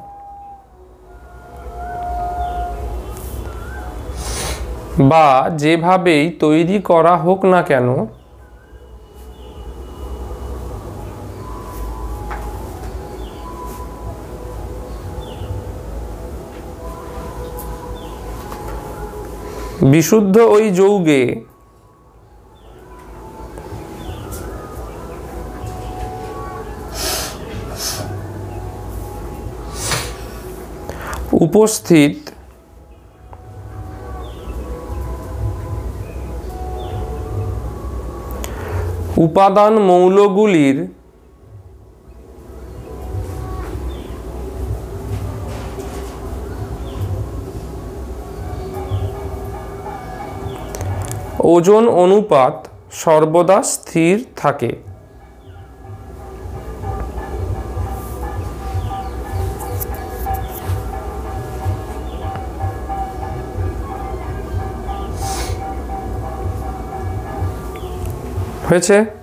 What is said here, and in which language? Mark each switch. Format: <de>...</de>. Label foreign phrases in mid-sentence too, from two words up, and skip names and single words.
<bn>বা যেভাবেই তৈরি করা হোক না কেন বিশুদ্ধ ওই যৌগে উপস্থিত উপাদান মৌলগুলির ওজন অনুপাত সর্বদা স্থির থাকে। হয়েছে।</bn>